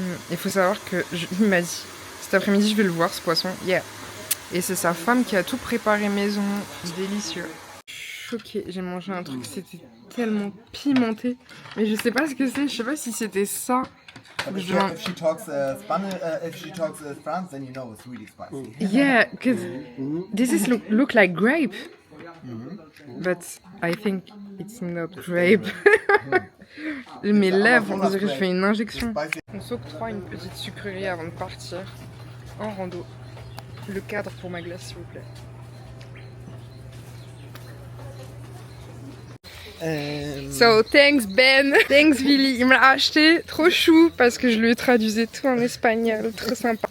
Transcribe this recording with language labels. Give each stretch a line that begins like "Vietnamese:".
French: Il faut savoir que il m'a dit cet après-midi je vais le voir ce poisson. Yeah. Et c'est sa femme qui a tout préparé maison. Délicieux. Choquée. J'ai mangé un truc, c'était tellement pimenté. Mais je sais pas ce que c'est. Je sais pas si c'était ça.
English: If she talks Spanish, if she talks France, then you know it's really spicy. Yeah, because this is look like grape. But I think it's not grape.
French: Mes lèvres, on dirait que je fais une injection. On s'octroie une petite sucrerie avant de partir en rando. Le cadre pour ma glace, s'il vous plaît.
English: So, thanks Ben, thanks Billy.
French: Il me l'a acheté, trop chou, parce que je lui traduisais tout en espagnol, trop sympa.